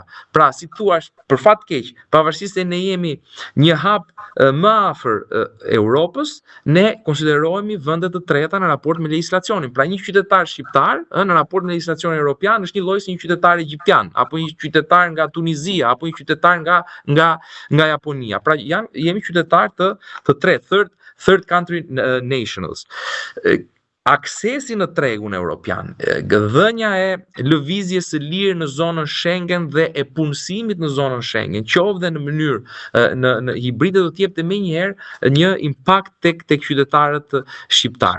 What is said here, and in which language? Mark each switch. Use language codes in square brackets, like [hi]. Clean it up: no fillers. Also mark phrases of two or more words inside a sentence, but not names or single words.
[sq] Pra, si thua, për fat keq, pavarësisht se ne jemi një hap më afër Europës, ne konsiderohemi vende të treta në raport me legjislacionin. Pra një qytetar shqiptar në raport me legjislacionin evropian është një lloj si një qytetar egjiptian, apo një qytetar nga Tunizia, apo një qytetar nga Japonia. Pra jemi qytetar të tretë, [en] third country nationals. [sq] Aksesi në tregun evropian, dhënia e lëvizjes së lirë në zonën Schengen dhe e punësimit në zonën Schengen, qoftë në mënyrë në hibride, do të jepte menjëherë një impakt tek qytetarët shqiptar.